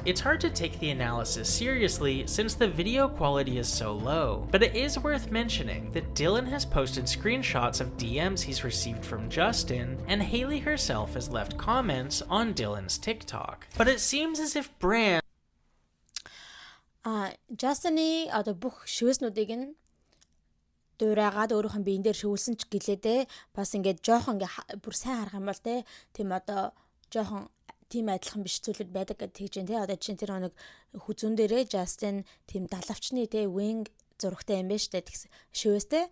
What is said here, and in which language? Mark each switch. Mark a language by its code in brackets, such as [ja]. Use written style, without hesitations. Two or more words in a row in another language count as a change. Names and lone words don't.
[en] It's hard to take the analysis seriously since the video quality is so low, but it is worth mentioning that Dylan has posted screenshots of DMs he's received from Justin, and Hailey herself has left comments on Dylan's TikTok. But it seems as if brands [mn] Justin-ы одоо бүх шивэснүүдийг нь дуурайгаад өөрийнх нь биен дээр шивүүлсэн ч гэлээдээ бас ингээд жоохон ингээ бүр сайн харах юм бол те тийм одоо жоохон тийм адилхан биш зүйлүүд байдаг гэж тэгж дээ. Одоо чинь тэр нэг хүзүүн дээрээ Justin тийм далавчны те wing зурагтай юм байна штэ тэгс шивэстэй.